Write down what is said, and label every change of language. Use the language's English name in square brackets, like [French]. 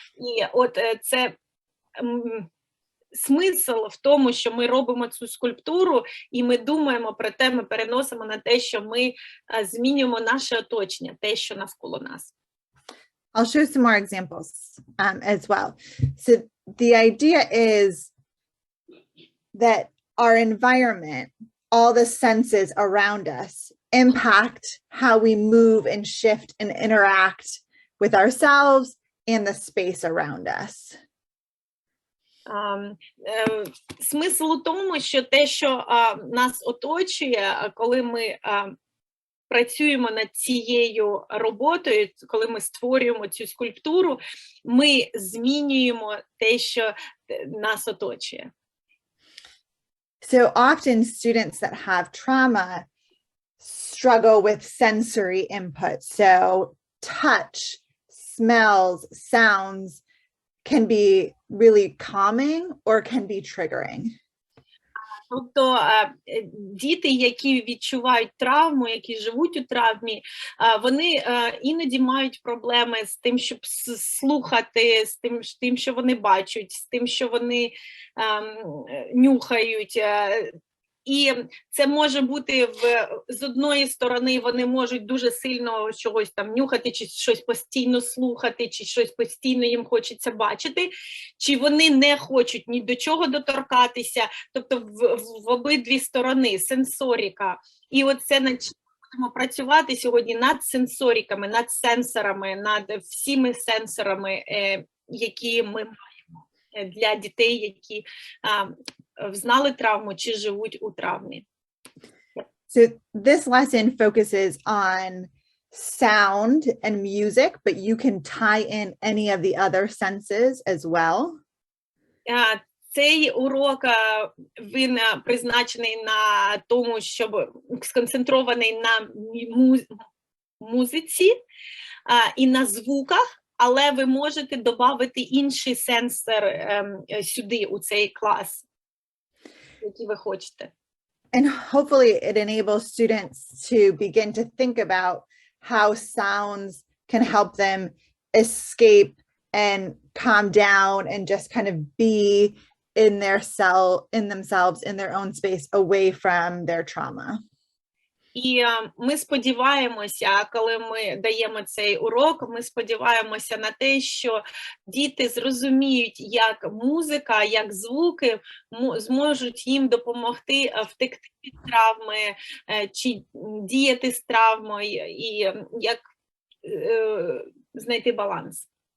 [Ukrainian] І от це смисл в тому, що ми робимо цю скульптуру, і ми думаємо про те, ми переносимо на те, що ми змінюємо наше оточення, те, що навколо нас. [English] I'll show some more examples as well. So the idea is that our environment, all the senses around us, impact how we move and shift and interact with ourselves and the space around us. [Ukrainian] Смисл у тому, що те, що нас оточує, коли ми працюємо над цією роботою, коли ми створюємо цю скульптуру, ми змінюємо те, що нас оточує. [English] So often students that have trauma struggle with sensory input. So touch, smells, sounds can be really calming or can be triggering. [Ukrainian] Тобто діти, які відчувають травму, які живуть у травмі, вони іноді мають проблеми з тим, щоб слухати, з тим, що вони бачать, з тим, що вони нюхають. І це може бути з одної сторони, вони можуть дуже сильно чогось там нюхати, чи щось постійно слухати, чи щось постійно їм хочеться бачити, чи вони не хочуть ні до чого доторкатися, тобто в обидві сторони, сенсоріка. І оце над чим будемо працювати сьогодні над сенсоріками, над сенсорами, над всіми сенсорами, які ми маємо для дітей, які взнали травму чи живуть у травмі. [English] So this lesson focuses on sound and music, but you can tie in any of the other senses as well. [Ukrainian] Цей урок, він призначений на тому, щоб сконцентрований на музиці і на звуках, але ви можете додати інший сенсор сюди, у цей клас. які ви хочете. [English] And hopefully it enables students to begin to think about how sounds can help them escape and calm down and just kind of be in themselves, in their own space, away from their trauma. [Ukrainian] І ми сподіваємося, коли ми даємо цей урок, ми сподіваємося на те, що діти зрозуміють, як музика, як звуки зможуть їм допомогти втекти від травми, чи діяти з травмою, і як знайти баланс.